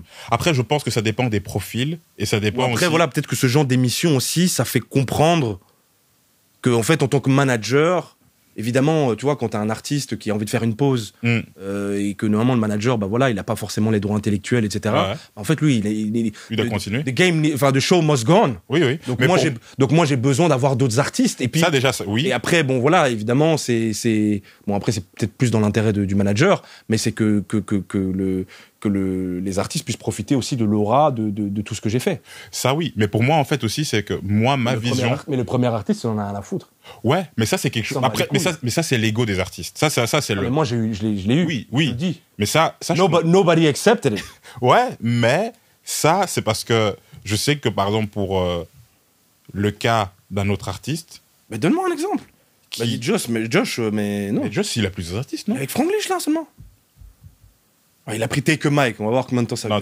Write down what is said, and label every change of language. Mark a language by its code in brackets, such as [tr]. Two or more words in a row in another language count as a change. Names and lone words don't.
[fr] Après, je pense que ça dépend des profils et ça dépend après, aussi... voilà, peut-être que ce genre d'émission aussi, ça fait comprendre que, en fait, en tant que manager, évidemment, tu vois, quand t'as un artiste qui a envie de faire une pause et que normalement le manager, bah voilà, il n'a pas forcément les droits intellectuels, etc. Ouais. En fait, lui, il doit continuer. [en] The show must go on. [fr] Oui. Donc moi, j'ai besoin d'avoir d'autres artistes. Et puis ça déjà, oui. Et après, bon voilà, évidemment, bon après c'est peut-être plus dans l'intérêt du manager, mais c'est que les artistes puissent profiter aussi de l'aura de tout ce que j'ai fait. Ça oui, mais pour moi en fait aussi c'est que moi ma vision. Mais le premier artiste, on en a rien à foutre. Ouais, mais ça c'est quelque chose. Après, mais ça c'est l'ego des artistes. Ça c'est le. Mais moi je l'ai eu. Oui. Je le dis. Mais ça [en] nobody accepted it. [fr] Ouais, mais ça c'est parce que je sais que par exemple pour le cas d'un autre artiste. Mais donne-moi un exemple. Josh, mais non. Mais Josh, il a plusieurs artistes, non? Avec Franglish là seulement. Il a pris Take a Mike, on va voir combien de temps ça va.